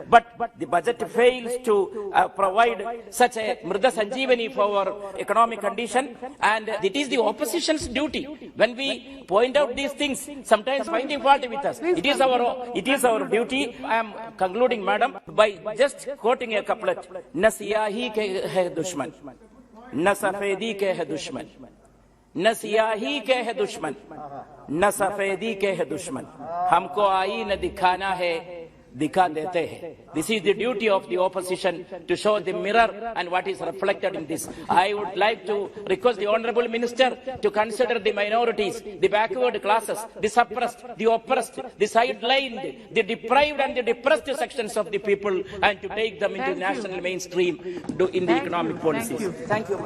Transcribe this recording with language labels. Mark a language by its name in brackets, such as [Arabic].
[English] But the budget fails to provide such a Mrida Sanjeevani for our economic condition, and it is the opposition's duty. When we point out these things, sometimes finding fault with us, it is our duty. I am concluding, Madam, by just quoting a couplet. [Hindi] Na siyahi ke hai dushman, na safedi ke hai dushman. न सियाही के है दुश्मन, न सफेदी के है दुश्मन, हमको आई न दिखाना है, दिखा देते हैं. [English] This is the duty of the opposition to show the mirror and what is reflected in this. I would like to request the Honorable Minister to consider the minorities, the backward classes, the suppressed, the oppressed, the sidelined, the deprived and the depressed sections of the people, and to take them into the national mainstream in the economic policies. Thank you.